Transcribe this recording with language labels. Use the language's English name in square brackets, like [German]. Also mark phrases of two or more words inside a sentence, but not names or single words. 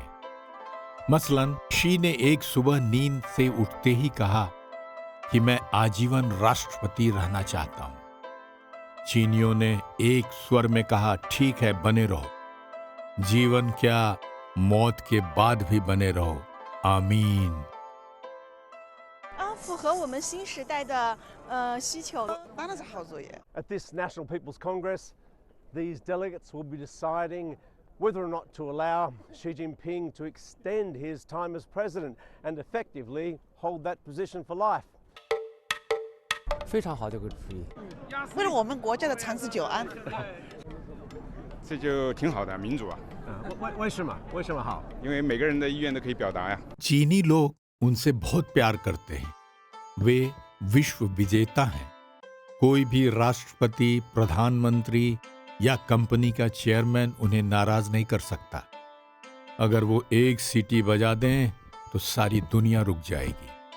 [Hindi] मसलन शी ने एक सुबह नींद से उठते ही कहा कि मैं आजीवन राष्ट्रपति रहना चाहता हूं। चीनियों ने एक स्वर में कहा, ठीक है, बने रहो। जीवन क्या, मौत के बाद भी बने रहो। आमीन। [Chinese] 符合我们新时代的需求，当然是好作业。 [English] At this National People's Congress, these delegates will be deciding whether or not to allow Xi Jinping to extend his time as president and effectively hold that position for life. [Chinese] 非常好的一个主意。为了我们国家的长治久安，这就挺好的，民主啊。为什么？为什么好？因为每个人的意愿都可以表达呀。 [Hindi] चीनी लोग उनसे बहुत प्यार करते हैं। वे विश्व विजेता हैं। कोई भी राष्ट्रपति, प्रधानमंत्री या कंपनी का चेयरमैन उन्हें नाराज नहीं कर सकता। अगर वो एक सीटी बजा दें तो सारी दुनिया रुक जाएगी।